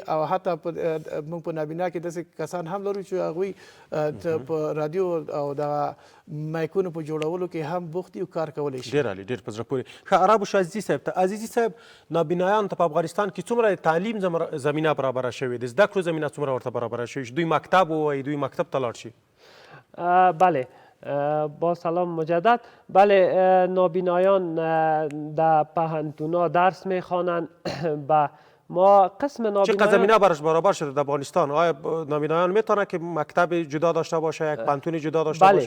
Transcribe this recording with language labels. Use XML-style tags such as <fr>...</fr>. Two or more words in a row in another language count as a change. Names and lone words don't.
<ps>او حتی موږ په نابینا کې داسې کسان هم لرو چې هغوی په رادیو او د مایکونو په جوړولو کې هم بوخت دي او کار کولی شي. ډېر عالي، ډېر په زړه پورې. ښه، عربو عزیزي صاحب ته، عزیزي صاحب نابینایانو ته په افغانستان کې څومره د تعلیم زمینه برابره شوې ده؟ زده کړو زمینه څومره ورته برابره شوې چې دوی مکتب ووایي، دوی مکتب ته لاړ شي؟</ps> <fa>بله، با سلام مجدد. بله، نابینایان در پهنتونا درس میخوانند. به ما قسم نابینایان چقدر زمینه براش برابر شده در افغانستان؟ آیا نابینایان میتونه که مکتب جدا داشته باشه، یک پانتون جدا داشته باشه؟</fa>